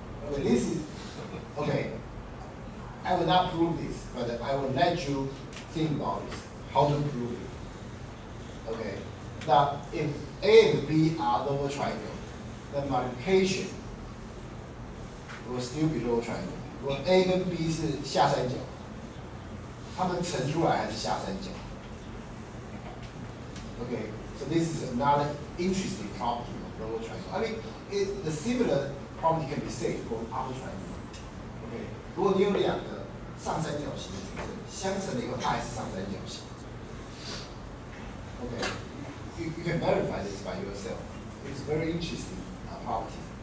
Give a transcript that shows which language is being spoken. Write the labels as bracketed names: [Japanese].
[English] Okay, this is okay. I will not prove this, but I will let you think about this. How to prove it? Okay. Now, if A and B are lower triangle, the multiplication will still be lower triangle. [Chinese] 如果 A 跟 B 是下三角，它们乘出来还是下三角。 [English] Okay, so this is another interesting property of lower triangle. I mean, the similar property can be said for upper triangle. [Chinese] Okay, 如果你有两个上三角形的矩阵，相乘了以后它还是上三角形。 [English] Okay, you can verify this by yourself. It's very interesting property.